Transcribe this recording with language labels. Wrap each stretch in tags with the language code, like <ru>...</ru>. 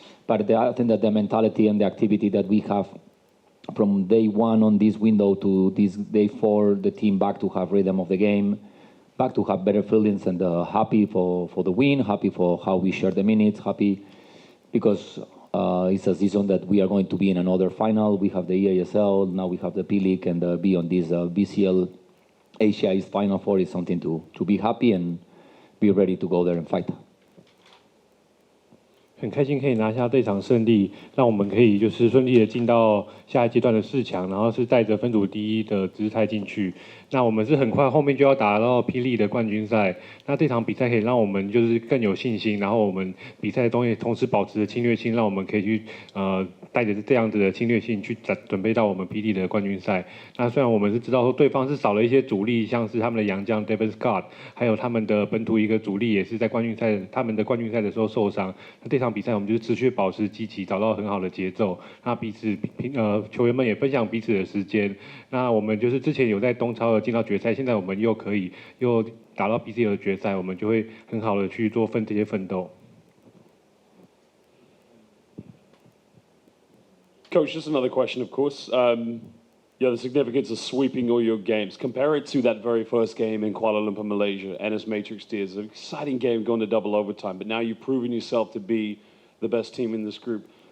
<en>But I think that the mentality and the activity that we have from day one on this window to this day 4, the team back to have rhythm of the game, back to have better feelings, and happy for the win, happy for how we share the minutes, happy because it's a season that we are going to be in another final. We have the EASL, now we have the P-League, and be on this BCL Asia East Final Four is something to be happy and be ready to go there and fight.</en> <zh>很开心可以拿下这场胜利，让我们可以就是顺利的进到下一阶段的4强，然后是带着分组第1的姿态进去。那我们是很快后面就要打到霹雳的冠军赛，那这场比赛可以让我们就是更有信心，然后我们比赛中也同时保持着侵略性，让我们可以去带着这样子的侵略性去准备到我们霹雳的冠军赛。那虽然我们是知道说对方是少了一些主力，像是他们的洋将 David Scott， 还有他们的本土一个主力也是在冠军赛他们的冠军赛的时候受伤，那这场比赛我们就是持续保持积极，找到很好的节奏。那彼此球员们也分享彼此的时间。那我们就是之前有在东超进到决赛，现在我们又可以又打到 BCL 的决赛，我们就会很好的去做这些奋斗。</zh> <en>Coach, just another question, of course. The significance of sweeping all your games. Compare it to that very first game in Kuala Lumpur, Malaysia, NS Matrix D. It's an exciting game going to double overtime, but now you've proven yourself to be the best team in this group.</en>